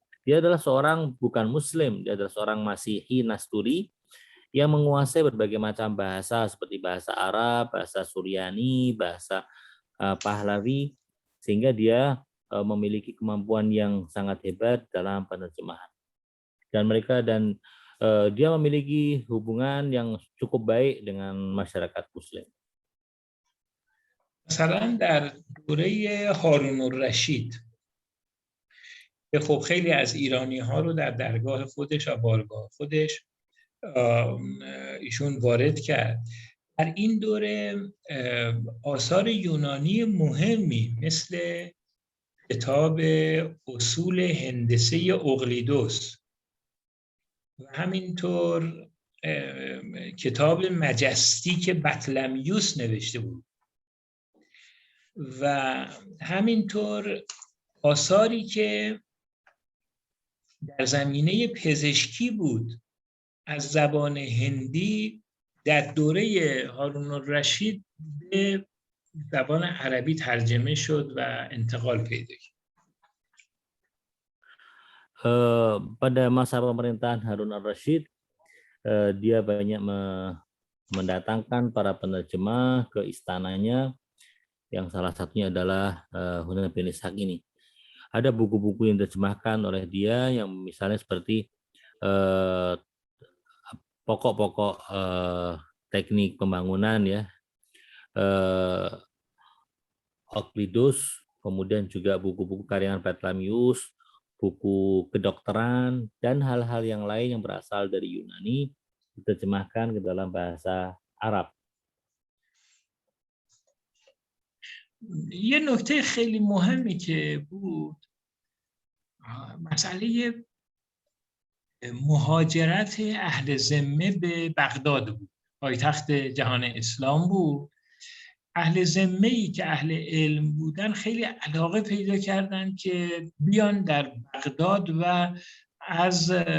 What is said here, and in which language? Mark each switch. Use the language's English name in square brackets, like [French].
[Indonesian] Dia adalah seorang bukan muslim, dia adalah seorang Masihi Nasturi yang menguasai berbagai macam bahasa seperti bahasa Arab, bahasa Suryani, bahasa Pahlavi, sehingga dia memiliki kemampuan yang sangat hebat dalam penerjemahan. Dan dia memiliki hubungan yang cukup baik dengan masyarakat muslim. [Persian] مثلا در دوره هارون الرشید که خب خیلی از ایرانی ها رو در درگاه خودش و بارگاه خودش ایشون وارد کرد. در این دوره آثار یونانی مهمی مثل کتاب اصول هندسه اقلیدس و همینطور کتاب مجستیک بطلمیوس نوشته بود و همینطور آثاری که در زمینه پزشکی بود از زبان هندی در دوره هارون الرشید به زبان عربی ترجمه شد و انتقال پیدا کرد. [Indonesian] Pada masa pemerintahan Harun al-Rashid, dia banyak mendatangkan para penerjemah ke istananya, yang salah satunya adalah Hunain bin Ishaq ini. Ada buku-buku yang diterjemahkan oleh dia, yang misalnya seperti pokok-pokok teknik pembangunan, ya, Euclides, kemudian juga buku-buku karangan Ptolemaios, buku kedokteran, dan hal-hal yang lain yang berasal dari Yunani diterjemahkan ke dalam bahasa Arab. [Persian] یه نکته خیلی مهمی که بود مسئله مهاجرت اهل ذمه به بغداد بود. پایتخت جهان اسلام بود. اهل ذمه‌ای که اهل علم بودن خیلی علاقه پیدا کردن که بیان در بغداد و از